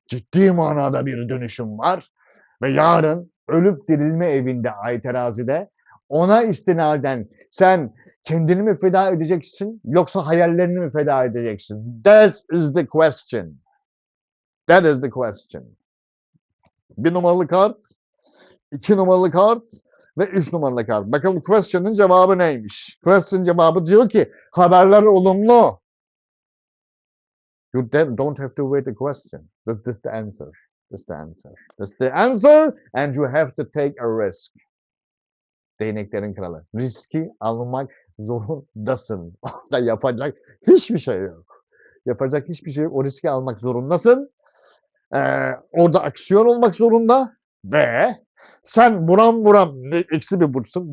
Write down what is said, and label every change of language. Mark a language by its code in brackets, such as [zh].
[tr] Ciddi manada bir dönüşüm var. Ve yarın ölüp dirilme evinde ay terazide ona istinaden sen kendini mi feda edeceksin yoksa hayallerini mi feda edeceksin? [en] That is the question. That is the question. [tr] 1 numaralı kart, 2 numaralı kart ve 3 numaralı kart. Bakalım question'ın cevabı neymiş? Question cevabı diyor ki haberler olumlu. [en] You don't have to wait a question. This is the answer. This is the answer. This is the answer and you have to take a risk. [tr] Değneklerin kralı. Riski almak zorundasın. Orada yapacak hiçbir şey yok. Yapacak hiçbir şey yok. O riski almak zorundasın. Orada aksiyon olmak zorunda ve sen buram buram eksi bir burçsun.